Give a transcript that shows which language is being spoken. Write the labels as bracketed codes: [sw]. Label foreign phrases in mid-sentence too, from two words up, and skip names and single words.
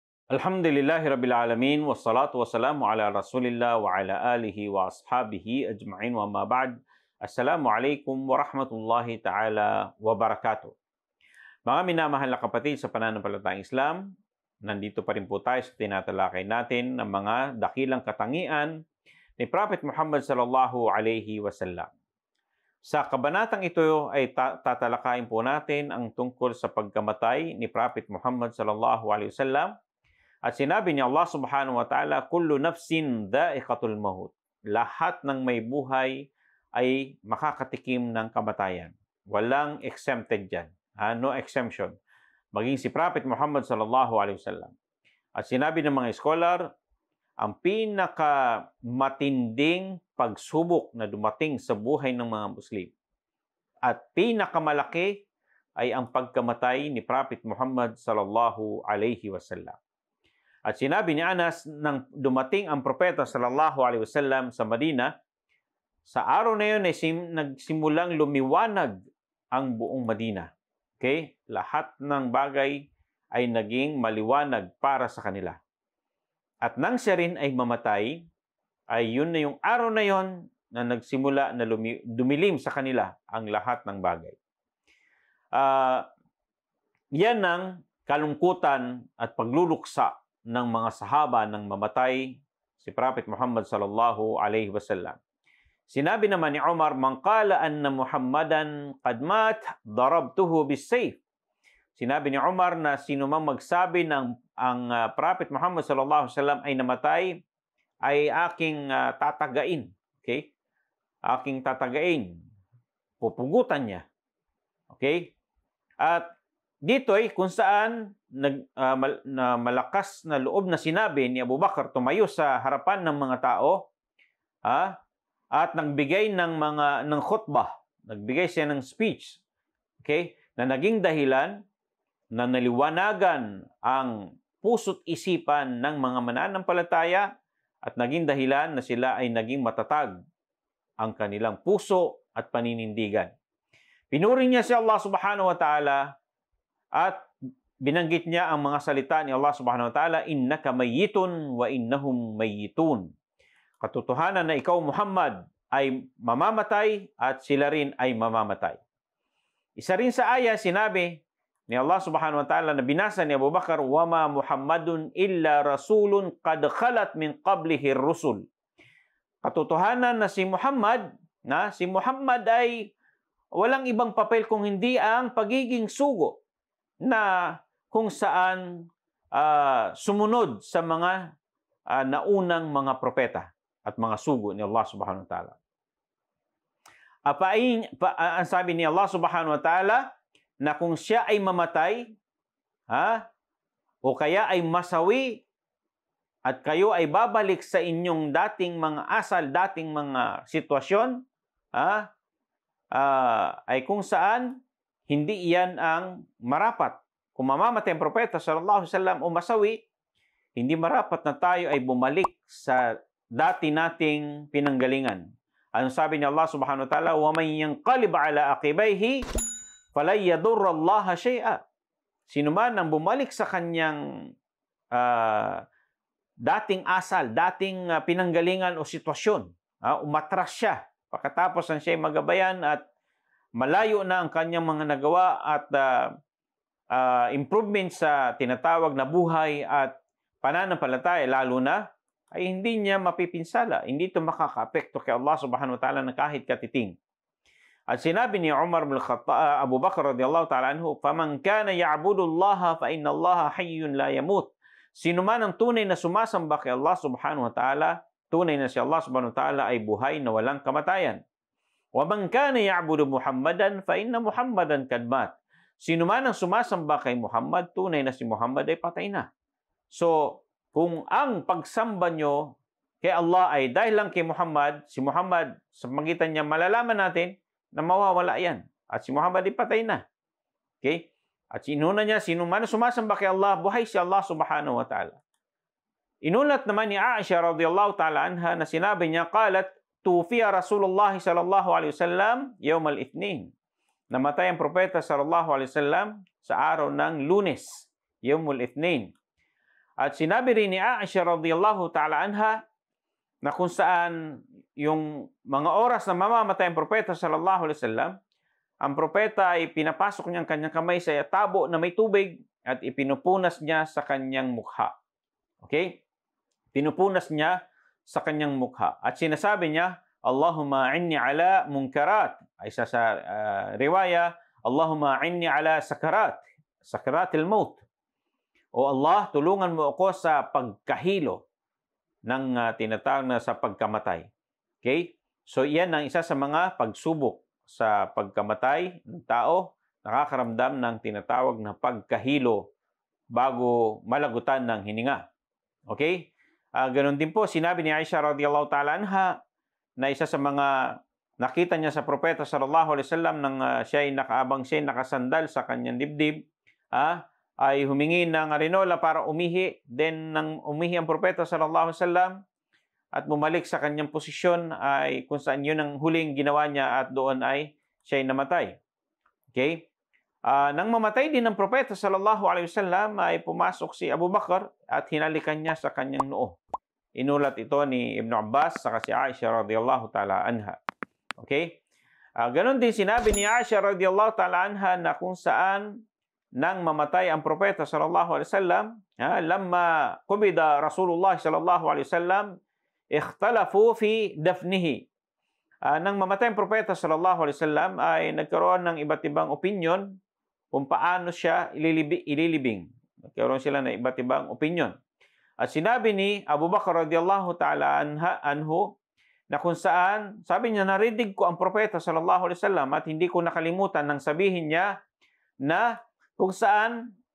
[ar] الحمد لله رب العالمين والصلاة والسلام على رسول الله وعلى آله وأصحابه أجمعين وما بعد. السلام عليكم ورحمة الله تعالى وبركاته. [tl] Mga minamahal na kapatid sa pananampalatayang Islam, nandito pa rin po tayo sa tinatalakay natin ng mga dakilang katangian ni Prophet Muhammad [ar] صلى الله عليه وسلم. [tl] Sa kabanatang ito ay tatalakayin po natin ang tungkol sa pagkamatay ni Prophet Muhammad [ar] صلى الله عليه وسلم. [tl] At sinabi ni Allah [ar] سبحانه وتعالى, كل نفس ذائقة الموت. [tl] Lahat ng may buhay ay makakatikim ng kamatayan. Walang exempted dyan. [en] No exemption. [tl] Maging si Prophet Muhammad [ar] صلى الله عليه وسلم. [tl] At sinabi ng mga scholar, ang pinakamatinding pagsubok na dumating sa buhay ng mga Muslim at pinakamalaki ay ang pagkamatay ni Prophet Muhammad [ar] صلى الله عليه وسلم. [tl] At sinabi ni Anas, nang dumating ang propeta [ar] صلى الله عليه وسلم [tl] sa Madina, sa araw na yun ay nagsimulang lumiwanag ang buong Madina. Okay? Lahat ng bagay ay naging maliwanag para sa kanila. At nang siya rin ay mamatay, ay yun na yung araw na yun na nagsimula na dumilim sa kanila ang lahat ng bagay. Yan ang kalungkutan at pagluluksa ng mga sahaba nang mamatay si Prophet Muhammad [ar] صلى الله عليه وسلم. [tl] Sinabi naman ni Umar, [ar] "من قال أن محمدا قد مات ضربته بالسيف." [tl] Sinabi ni Umar na sino mang magsabi ng ang Prophet Muhammad [ar] صلى الله عليه وسلم [tl] ay namatay ay aking tatagain. Okay? Aking tatagain. Pupugutan niya. Okay? At dito ay kung saan malakas na loob na sinabi ni Abu Bakar tumayo sa harapan ng mga tao at nagbigay ng khutbah, nagbigay siya ng speech, okay, na naging dahilan na naliwanagan ang puso't isipan ng mga mananampalataya at naging dahilan na sila ay naging matatag ang kanilang puso at paninindigan. Pinuri niya si Allah [ar] سبحانه وتعالى [tl] at binanggit niya ang mga salita ni Allah [ar] سبحانه وتعالى, إنك ميت وإنهم ميتون. [tl] Katotohanan na ikaw Muhammad ay mamamatay at sila rin ay mamamatay. Isa rin sa aya sinabi ni Allah [ar] سبحانه وتعالى [tl] na binasa ni Abu Bakar, [ar] وما محمد إلا رسول قد خلت من قبله الرسل. [tl] Katotohanan na si Muhammad ay walang ibang papel kung hindi ang pagiging sugo na kung saan sumunod sa mga naunang mga propeta at mga sugo ni Allah [ar] سبحانه وتعالى. [tl] Ang sabi ni Allah [ar] سبحانه وتعالى [tl] na kung siya ay mamatay o kaya ay masawi at kayo ay babalik sa inyong dating mga asal, dating mga sitwasyon, ay kung saan hindi iyan ang marapat. Kung mamamatay ang propeta [ar] صلى الله عليه وسلم [tl] o masawi, hindi marapat na tayo ay bumalik sa dati nating pinanggalingan. Ano sabi ni Allah [ar] سبحانه وتعالى, ومن ينقلب على عقبيه فلا يضر الله شيئا. [tl] Sino man ang bumalik sa kanyang dating asal, dating pinanggalingan o sitwasyon, umatras siya pagkatapos ang siya ay magabayan at malayo na ang kanyang mga nagawa at improvement sa tinatawag na buhay at pananampalataya, lalo na, ay hindi niya mapipinsala. Hindi ito makaka-apekto kay Allah [ar] سبحانه وتعالى [tl] na kahit katiting. At sinabi ni Umar bin Khattab, Abu Bakar [ar] رضي الله تعالى عنه, "فمن كان يعبد الله فإن الله حي لا يموت." [tl] Sino man ang tunay na sumasamba kay Allah [ar] سبحانه وتعالى, [tl] tunay na si Allah [ar] سبحانه وتعالى [tl] ay buhay na walang kamatayan. [ar] ومن كان يعبد محمدا فإن محمدا قد مات. [tl] Sino man ang sumasamba kay Muhammad, tunay na si Muhammad ay patay na. So, kung ang pagsamba nyo kay Allah ay dahil lang kay Muhammad, si Muhammad, sa magitan niya, malalaman natin na mawawala yan. At si Muhammad ay patay na. Okay? At sinuna niya, sino man sumasamba kay Allah, buhay si Allah [ar] سبحانه وتعالى. [tl] Inulat naman ni Aisha [ar] رضي الله تعالى عنها [tl] na sinabi niya, [ar] قالت توفي رسول الله صلى الله عليه وسلم يوم الاثنين. [tl] Namatay ang propeta [ar] صلى الله عليه وسلم [tl] sa araw ng Lunes, [ar] يوم الاثنين. [tl] At sinabi rin ni Aisha [ar] رضي الله تعالى عنها [tl] na kung saan yung mga oras na mamamatay ang propeta [ar] صلى الله عليه وسلم, [tl] ang propeta ay pinapasok niya ang kanyang kamay sa tabo na may tubig at ipinupunas niya sa kanyang mukha. Okay? Pinupunas niya sa kanyang mukha. At sinasabi niya, [ar] اللهم إني على منكرات. [tl] Ay sa riwaya, [ar] اللهم إني على سكرات. سكرات الموت. [tl] O Allah, tulungan mo ako sa pagkahilo ng tinatawag na sa pagkamatay. Okay? So, iyan ang isa sa mga pagsubok sa pagkamatay ng tao, nakakaramdam ng tinatawag na pagkahilo bago malagutan ng hininga. Okay? Ganon din po, sinabi ni Aisha [ar] رضي الله تعالى عنها [tl] na isa sa mga nakita niya sa propeta [ar] صلى الله عليه وسلم [tl] nang siya ay nakasandal sa kanyang dibdib, ay humingi ng arenola para umihi. Then, nang umihi ang propeta [ar] صلى الله عليه وسلم [tl] at bumalik sa kanyang posisyon, ay kung saan yun ang huling ginawa niya at doon ay siya ay namatay. Okay? Nang mamatay din ang propeta [ar] صلى الله عليه وسلم, [tl] ay pumasok si Abu Bakar at hinalikan niya sa kanyang noo. Inulat ito ni Ibn Abbas sa si Aisha [ar] رضي الله تعالى عنها. [tl] Okay? Ganon din sinabi ni Aisha [ar] رضي الله تعالى عنها [tl] na kung saan nang mamatay ang propeta [ar] صلى الله عليه وسلم, لما قبض رسول الله صلى الله عليه وسلم اختلفوا في دفنه. [tl] Nang mamatay ang propeta [ar] صلى الله عليه وسلم, [tl] ay nagkaroon ng iba't ibang opinion kung paano siya ililibing. Nagkaroon sila ng iba't ibang opinion. At sinabi ni Abu Bakar [ar] رضي الله تعالى عنه [tl] na kung saan, sabi niya, narinig ko ang propeta [ar] صلى الله عليه وسلم [tl] at hindi ko nakalimutan nang sabihin niya na kung saan